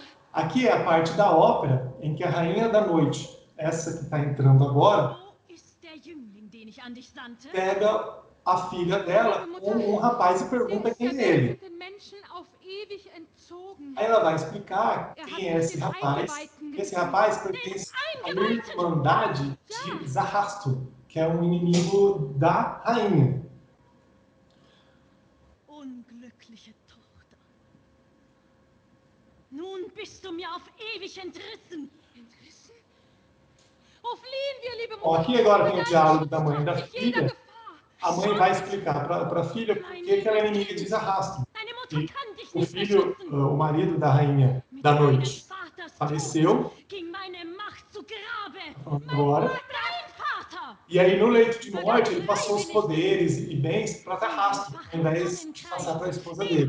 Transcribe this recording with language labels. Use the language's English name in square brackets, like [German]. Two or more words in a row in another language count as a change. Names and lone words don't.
[Portuguese] Aqui é a parte da ópera em que a Rainha da Noite, essa que está entrando agora, pega a filha dela com um rapaz e pergunta quem é ele. Aí ela vai explicar quem é esse rapaz. Esse rapaz pertence à Irmandade de Zarrasto, que é um inimigo da rainha. [German] Unglückliche Tochter. Nun bist du mir auf ewig entrissen. Entrissen? Wo fliehen wir, liebe Mutter? [Portuguese] Aqui agora tem o diálogo da mãe e da filha. A mãe vai explicar para a filha por que ela é inimiga de Zarrasto. E o filho, o marido da rainha da noite, faleceu. Agora. E aí, no leito de morte, ele passou os poderes e bens para Zarrasto, ao invés de passar para a esposa dele.